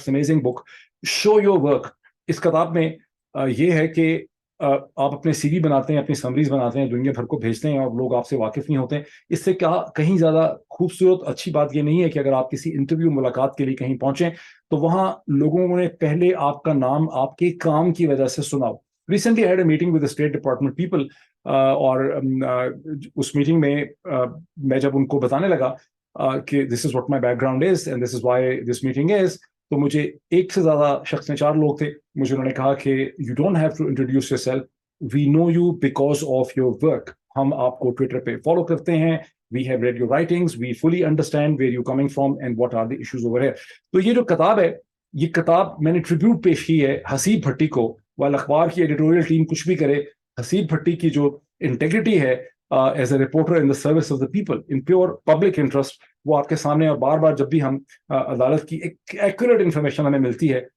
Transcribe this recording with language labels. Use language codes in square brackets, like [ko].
[en] it's amazing book, [ur] show your work. اس کتاب میں یہ ہے کہ آپ اپنے سی وی بناتے ہیں, اپنی سمریز بناتے ہیں, دنیا بھر کو بھیجتے ہیں, اور لوگ آپ سے واقف نہیں ہوتے ہیں. اس سے کیا کہیں زیادہ خوبصورت اچھی بات یہ نہیں ہے کہ اگر آپ کسی انٹرویو ملاقات کے لیے کہیں پہنچیں تو وہاں لوگوں نے پہلے آپ کا نام آپ کے کام کی وجہ سے سنا ہو. [en] Recently I had a meeting with the State Department people, [ur] اور اس میٹنگ میں میں جب ان کو بتانے لگا کہ [en] this is what my background is and this is why this meeting is, [ur] تو مجھے ایک سے زیادہ شخص نے, 4 لوگ تھے, مجھے انہوں نے کہا کہ [en] you don't have to introduce yourself, we know you because of your work. [ur] ہم آپ کو ٹویٹر پہ فالو کرتے ہیں, [en] we have read your writings, we fully understand where you're coming from and what are the issues over here. [ur] تو یہ جو کتاب ہے, یہ کتاب میں نے ٹریبیوٹ پیش کی ہے حسیب بھٹی کو. while اخبار کی ایڈیٹوریل ٹیم کچھ بھی کرے, حسیب بھٹی کی جو انٹیگریٹی ہے [en] as a reporter in the service of the people in pure public interest, [ur] وہ آپ کے سامنے. اور بار بار جب بھی ہم عدالت کی ایک ایکوریٹ انفارمیشن ہمیں ملتی ہے